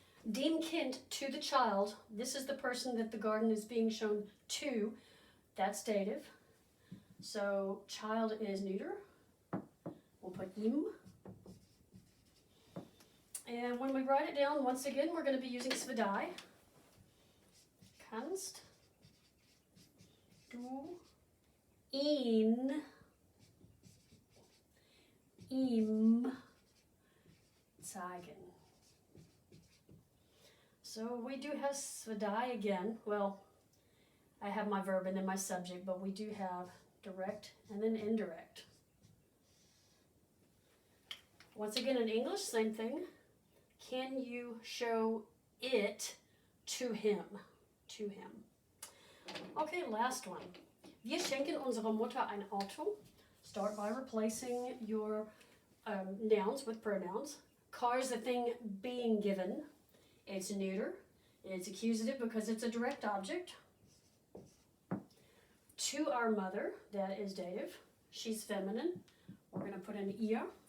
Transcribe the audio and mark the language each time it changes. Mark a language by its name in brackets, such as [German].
[German] Dem Kind, [English] to the child, this is the person that the garden is being shown to, that's dative. So child is neuter, we'll put ihm. And when we write it down, once again, we're going to be using svedai. [German] Kannst du ihn ihm zeigen? [English] So we do have svedai again. Well, I have my verb and then my subject, but we do have direct and then indirect. Once again, in English, same thing. Can you show it to him? To him. Okay, last one. [German] Wir schenken unserer Mutter ein Auto. [English] Start by replacing your nouns with pronouns. Car is the thing being given. It's neuter. It's accusative because it's a direct object. To our mother, that is dative. She's feminine. We're going to put in ihr.